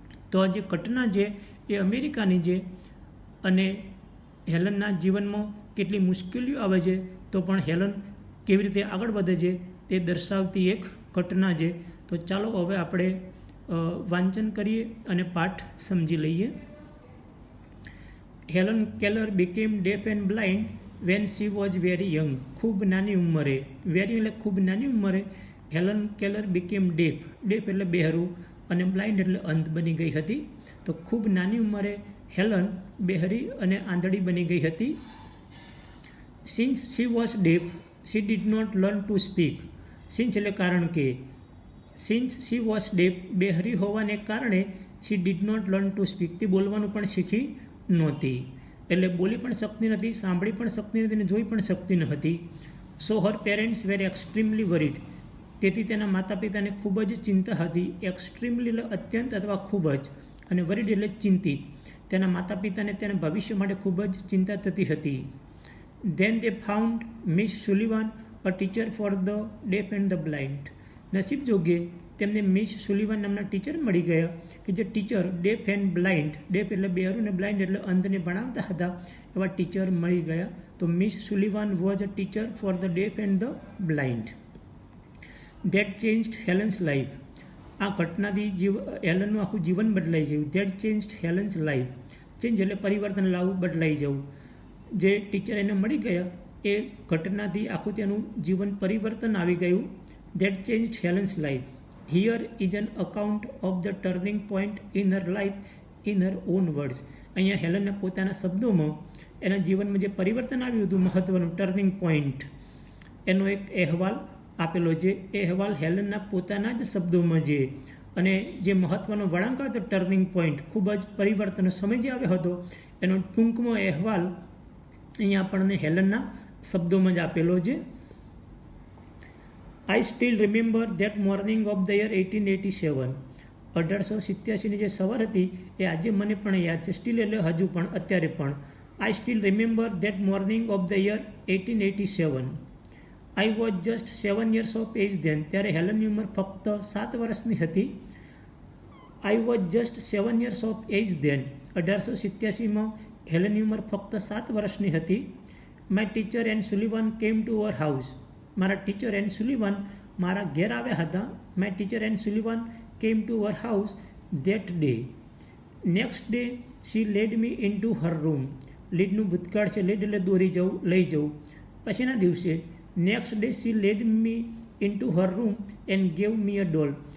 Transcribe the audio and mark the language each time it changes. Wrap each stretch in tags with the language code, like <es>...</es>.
<gu>તો આ જે ઘટના છે એ અમેરિકાની છે અને હેલનના જીવનમાં કેટલી મુશ્કેલીઓ આવે છે તો પણ હેલન કેવી રીતે આગળ વધે છે તે દર્શાવતી એક ઘટના છે. તો ચાલો હવે આપણે વાંચન કરીએ અને પાઠ સમજી લઈએ.</gu> <en>Helen Keller became deaf and blind when she was very young.</en> <gu>ખૂબ નાની ઉંમરે, વેરી એટલે ખૂબ નાની ઉંમરે Helen Keller</gu> <en>became deaf.</en> <gu>Deaf એટલે બહેરું અને બ્લાઇન્ડ એટલે અંધ બની ગઈ હતી. તો ખૂબ નાની ઉંમરે હેલન બહેરી અને આંધળી બની ગઈ હતી.</gu> <en>Since she was deaf, she did not learn to speak. Since</en> <gu>એટલે કારણ કે,</gu> <en>since she was deaf,</en> <gu>બહેરી હોવાને કારણે</gu> <en>she did not learn to speak.</en> <gu>તે બોલવાનું પણ શીખી નહોતી. એટલે બોલી પણ શકતી નથી, સાંભળી પણ શકતી નથી અને જોઈ પણ શકતી ન હતી.</gu> <en>So her parents were extremely worried.</en> <gu>તેથી તેના માતા પિતાને ખૂબ જ ચિંતા હતી. એક્સ્ટ્રીમલી એટલે અત્યંત અથવા ખૂબ જ, અને વરીડ એટલે ચિંતિત. તેના માતા પિતાને તેના ભવિષ્ય માટે ખૂબ જ ચિંતા થતી હતી.</gu> <en>Then they found Miss Sullivan, a teacher for the deaf and the blind.</en> <gu>નસીબ જોગે તેમને મિસ સુલિવાન નામના ટીચર મળી ગયા કે જે teacher deaf and blind, deaf એટલે બહેરું ને બ્લાઇન્ડ એટલે અંધને ભણાવતા હતા એવા ટીચર મળી ગયા.</gu> <en>તો Miss Sullivan was a teacher for the deaf and the blind. That changed Helen's life.</en> <gu>આ ઘટનાથી હેલનનું આખું જીવન બદલાઈ ગયું.</gu> <en>That changed Helen's life.</en> <gu>Change એટલે પરિવર્તન લાવવું, બદલાઈ જવું. જે ટીચર એને મળી ગયા એ ઘટનાથી આખું તેનું જીવન પરિવર્તન આવી ગયું.</gu> <en>That changed Helen's life. Here is an account of the turning point in her life in her own words.</en> <gu>અહીંયા હેલનના પોતાના શબ્દોમાં એના જીવનમાં જે પરિવર્તન આવ્યું હતું મહત્વનું ટર્નિંગ પોઈન્ટ એનો એક અહેવાલ આપેલો છે. એ અહેવાલ હેલનના પોતાના જ શબ્દોમાં છે અને જે મહત્વનો વળાંક હતો ટર્નિંગ પોઈન્ટ, ખૂબ જ પરિવર્તનનો સમય જે આવ્યો હતો એનો ટૂંકમાં અહેવાલ અહીંયા આપણને હેલનના શબ્દોમાં જ આપેલો છે.</gu> <en>I still remember that morning of the year 1887.</en> <gu>1887ની જે સવાર હતી એ આજે મને પણ યાદ છે.</gu> <en>still</en> <gu>એટલે હજુ પણ, અત્યારે પણ.</gu> <en>I still remember that morning of the year 1887. I was just 7 years of age then.</en> <gu>ત્યારે હેલનની ઉંમર ફક્ત 7 વર્ષની હતી.</gu> <en>I was just 7 years of age then.</en> <gu>1887માં હેલનની ઉંમર ફક્ત 7 વર્ષની હતી.</gu> <en>My teacher and Sullivan came to our house.</en> <gu>મારા ટીચર એન્ડ સુલિવાન મારા ઘેર આવ્યા હતા.</gu> <en>My teacher and Sullivan came to our house that day. Next day she led me into her room.</en> <gu>લીડનું ભૂતકાળ છે, લેડ એટલે દોરી જવું, લઈ જવું. પછીના દિવસે</gu> <en>Next day she led me into her room and gave me a doll.</en>